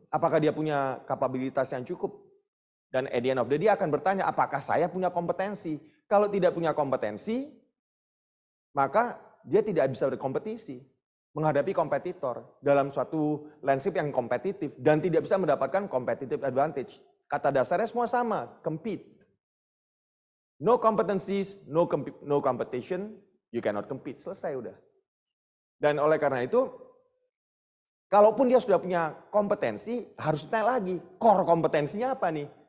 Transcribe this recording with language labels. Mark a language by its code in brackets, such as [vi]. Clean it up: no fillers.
[id] Apakah dia punya kapabilitas yang cukup? Dan [en] at the end of the day [id] akan bertanya, apakah saya punya kompetensi? Kalau tidak punya kompetensi, maka dia tidak bisa berkompetisi, menghadapi kompetitor dalam suatu landscape yang kompetitif dan tidak bisa mendapatkan competitive advantage. Kata dasarnya semua sama, compete. [en] No competencies, no competition, you cannot compete. [id] Selesai udah. Dan oleh karena itu, kalaupun dia sudah punya kompetensi, harus ditanya lagi, core kompetensinya apa nih?